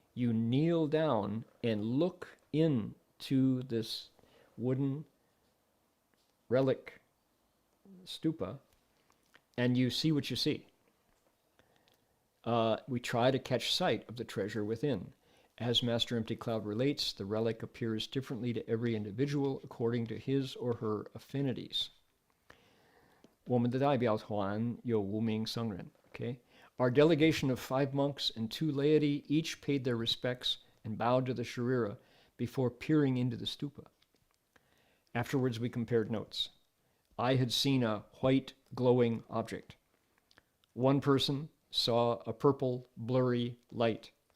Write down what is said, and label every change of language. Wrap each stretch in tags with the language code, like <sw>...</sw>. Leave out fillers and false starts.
<en>You kneel down and look into this wooden relic stupa, and you see what you see. We try to catch sight of the treasure within. As Master Empty Cloud relates, the relic appears differently to every individual according to his or her affinities.</en> <zh>我们的代表团有5名僧人, okay?</zh> <en>Our delegation of 5 monks and 2 laity each paid their respects and bowed to the Sharira before peering into the stupa. Afterwards, we compared notes. I had seen a white, glowing object. One person saw a purple, blurry light.</en>